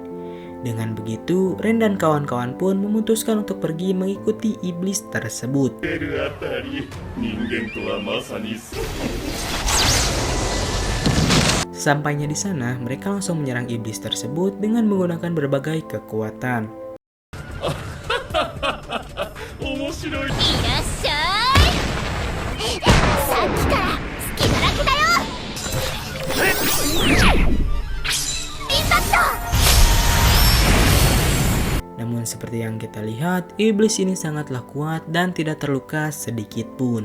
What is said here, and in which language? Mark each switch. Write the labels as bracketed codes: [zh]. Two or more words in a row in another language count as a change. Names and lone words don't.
[id] Dengan begitu, Ren dan kawan-kawan pun memutuskan untuk pergi mengikuti iblis tersebut. Sesampainya di sana, mereka langsung menyerang iblis tersebut dengan menggunakan berbagai kekuatan. [ja] いらっしゃい。さっきから隙だらけだよ。インパクト。 [id] Namun seperti yang kita lihat, iblis ini sangatlah kuat dan tidak terluka sedikit pun.